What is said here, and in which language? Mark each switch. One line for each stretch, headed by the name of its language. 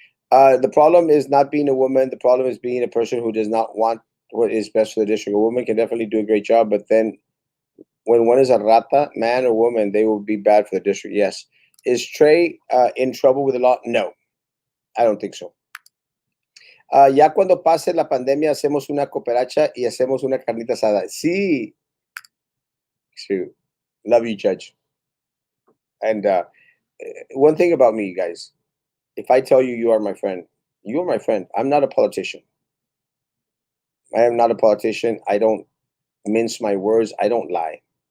English: The problem is not being a woman. The problem is being a person who does not want what is best for the district. A woman can definitely do a great job, but then when one is a rata, man or woman, they will be bad for the district. Yes. Is Trey in trouble with the law? No, I don't think so.
Spanish: Ya cuando pase la pandemia, hacemos una cooperacha y hacemos una carnita asada.
English: Sí. Shoot. Love you, Judge. And one thing about me, guys, if I tell you you are my friend, you are my friend. I'm not a politician. I am not a politician. I don't mince my words. I don't lie.